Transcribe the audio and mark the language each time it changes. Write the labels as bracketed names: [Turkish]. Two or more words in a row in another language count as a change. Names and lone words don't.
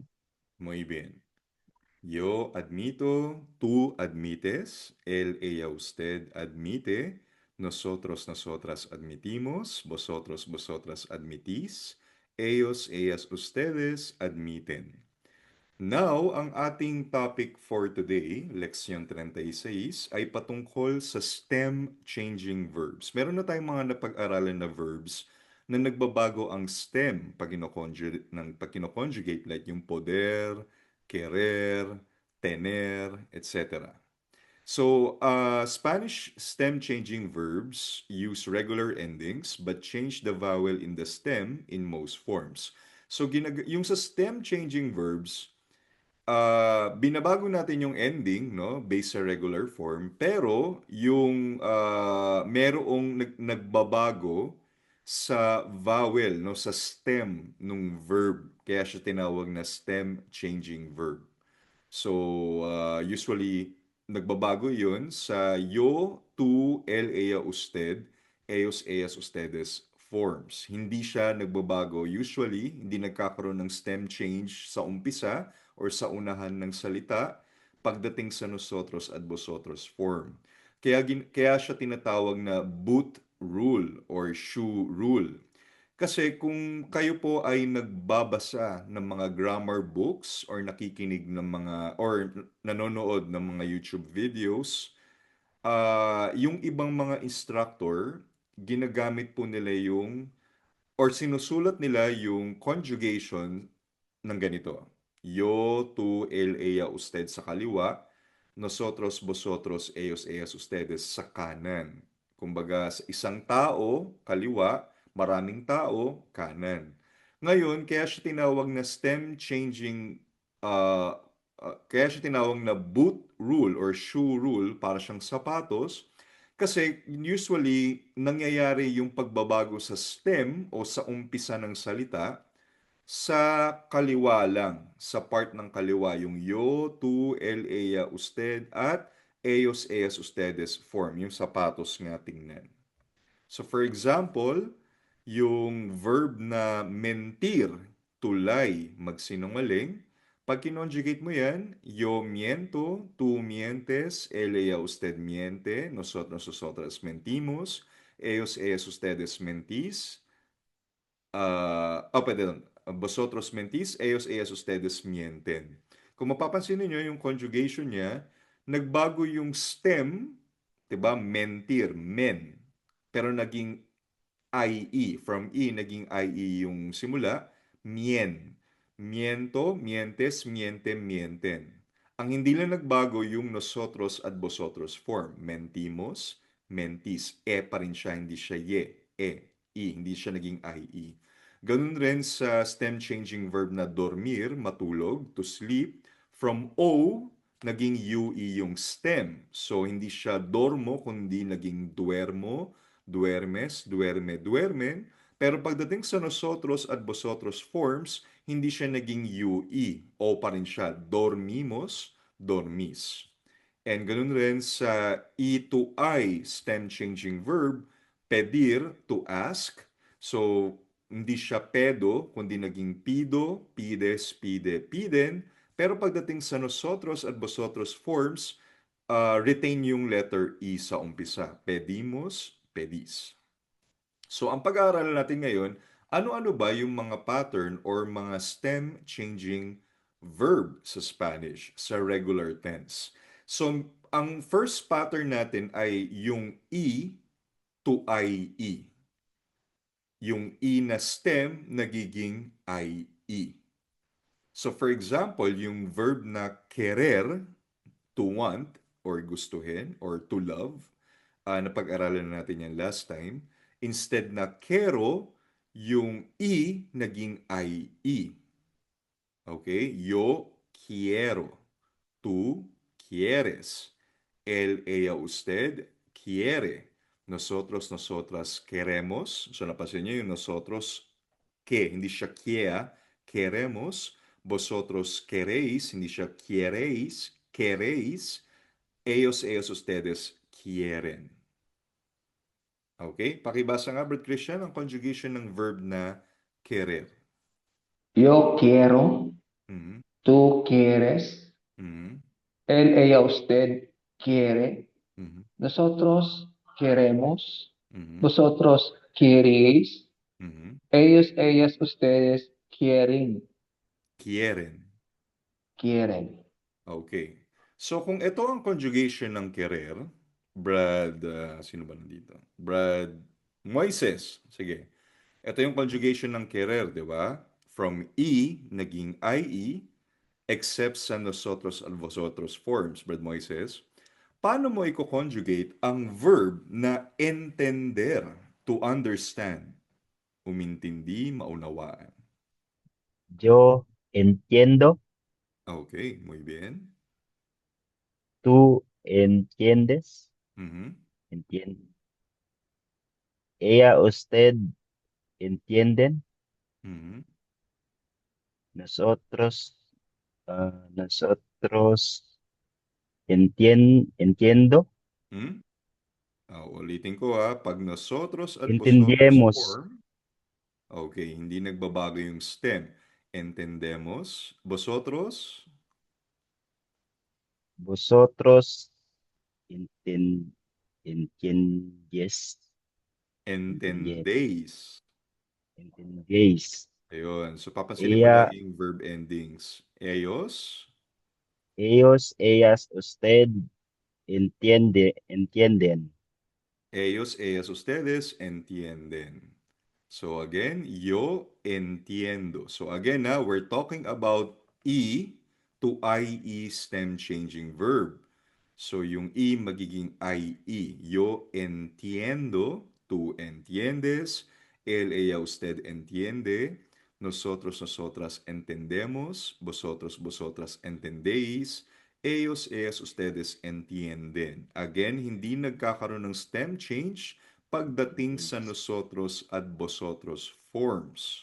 [Spanish] Muy bien. Yo admito, tú admites, él, ella, usted admite, nosotros, nosotras admitimos, vosotros, vosotras admitís, ellos, ellas, ustedes admiten. [Filipino] Now, ang ating [English] topic for today, [Filipino] Leksyon 36, ay patungkol sa stem-changing verbs. Meron na tayong mga napag-aralan na verbs na nagbabago ang stem pag kinoconjugate like yung [Spanish] poder, querer, tener, [Filipino] etc. [English] So, Spanish stem-changing verbs use regular endings but change the vowel in the stem in most forms. So, [Filipino] yung sa stem-changing verbs, binabago natin yung ending, no, based sa [English] regular form, [Filipino] pero yung merong nagbabago sa vowel, no, sa stem nung verb. Kaya siya tinawag na [English] stem changing verb. So, usually, [Filipino] nagbabago yun sa [Spanish] yo, tu, el, ella, usted, ellos, ellas, ustedes [Filipino] forms. Hindi siya nagbabago. Usually, hindi nagkakaroon ng [English] stem change [Filipino] sa umpisa or sa unahan ng salita pagdating sa nosotros at vosotros form. Kaya siya tinatawag na [English] boot rule or shoe rule. [Filipino] Kasi kung kayo po ay nagbabasa ng mga [English] grammar books [Filipino] or nakikinig ng mga or nanonood ng mga [English] YouTube videos, [Filipino] yung ibang mga instructor, ginagamit po nila yung or sinusulat nila yung conjugation ng ganito. [Spanish] Yo, tú, él, ella, usted [Filipino] sa kaliwa, [Spanish] nosotros, vosotros, ellos, ellas, ustedes [Filipino] sa kanan. Kumbaga, sa isang tao, kaliwa, maraming tao, kanan. Ngayon, kaya siya tinawag na [English] boot rule or shoe rule [Filipino] para siyang sapatos kasi usually nangyayari yung pagbabago sa stem o sa umpisa ng salita sa kaliwa lang, sa part ng kaliwa, yung [Spanish] yo, tu, el, ella, usted, [Filipino] at [Spanish] ellos, ellas, ustedes [Filipino] form, yung sapatos nga tingnan. [English] So for example, [Filipino] yung verb na mentir, tulay, magsinungaling, pag kinonjugate mo yan, [Spanish] yo miento, tú mientes, él, ella, usted miente, nosotros, nosotras mentimos, ellos, ellas, ustedes mentís, perdón. Vosotros mentís, ellos, ellas, ustedes mienten. [Filipino] Kung mapapansin niyo yung conjugation niya, nagbago yung stem, 'di ba? Mentir, men. Pero naging IE. From E, naging IE yung simula, [Spanish] mien. Miento, mientes, miente, mienten. [Filipino] Ang hindi lang nagbago yung nosotros at vosotros form. [Spanish] Mentimos, mentis. [Filipino] E pa rin siya, hindi siya ye. E, hindi siya naging IE. Ganun rin sa [English] stem-changing verb [Filipino] na dormir, matulog, [English] to sleep. [Filipino] From O, naging UE yung stem. So, hindi siya dormo, kundi naging [Spanish] duermo, duermes, duerme, duermen. [Filipino] Pero pagdating sa nosotros at vosotros forms, hindi siya naging UE. O pa rin siya, [Spanish] dormimos, dormis. [Filipino] And ganun rin sa [English] E to I stem-changing verb, [Filipino] pedir, [English] to ask. [Filipino] So, hindi siya pedo, kundi naging [Spanish] pido, pides, pide, piden. [Filipino] Pero pagdating sa nosotros at vosotros forms, retain yung letter E sa umpisa. [Spanish] Pedimos, pedis. [Filipino] So, ang pag-aaralan natin ngayon, ano-ano ba yung mga pattern or mga [English] stem-changing verb [Filipino] sa Spanish, sa regular tense? So, ang [English] first pattern [Filipino] natin ay yung E to IE. Yung E na stem nagiging IE. So, for example, yung verb na querer, [English] to want, [Filipino] or gustuhin, [English] or to love, [Filipino] napag-aralan natin yan [English] last time. [Filipino] Instead na quiero, yung E naging IE. [Spanish] Okay? Yo quiero. Tú quieres. Él, ella, usted quiere. Nosotros, nosotras queremos. [Filipino] So, napansin niyo yung nosotros que, hindi siya quiera, queremos. [Spanish] Vosotros queréis, [Filipino] hindi siya quiereis, [Spanish] queréis. Ellos, ellas, ustedes quieren. Okay? [Filipino] Pakibasa nga, Brad Christian, ang conjugation ng verb na querer. [Spanish] Yo quiero, Mhm, tú quieres, mhm, él, ella, usted quiere, mhm, nosotros queremos. Mhm. Vosotros queréis. Mhm. Ellos, ellas, ustedes quieren. Quieren. Quieren. Okay. [Filipino] So, kung ito ang conjugation ng querer, Brad, sino ba nandito? Brad Moises. Sige. Ito yung conjugation ng querer, di ba? From E, naging IE, except sa nosotros at vosotros forms, Brad Moises. Paano mo i-conjugate ang verb na entender, [English] to understand, [Filipino] umintindi, maunawaan? [Spanish] Yo entiendo, Okay, muy bien. tú entiendes, Mhm. entiende. Ella, usted entienden, Mhm. nosotros, nosotros entiendo, [Filipino] Hmm? Ulitin ko pag nosotros at vosotros [Spanish] entendemos, [Filipino] form, okay, hindi nagbabago yung stem. [Spanish] Entendemos, vosotros, vosotros enten- entiendes, entiende- entendéis. entendéis. [Filipino] Ayun. So, papansinin mo [Spanish] Ella, [Filipino] lagi yung verb endings. [Spanish] Ellos, ellos, ellas, usted entienden. ellos, ellas, ustedes entienden. So, again, yo entiendo. [English] So, again, we're talking about E to IE stem changing verb. So, [Filipino] yung E magiging IE. [Spanish] Yo entiendo, tú entiendes, él, ella, usted entiende, nosotros, nosotras entendemos, vosotros, vosotras entendéis, ellos, ellas, ustedes entienden. [Filipino] Again, hindi nagkakaroon ng [English] stem change [Filipino] pagdating sa nosotros at vosotros forms.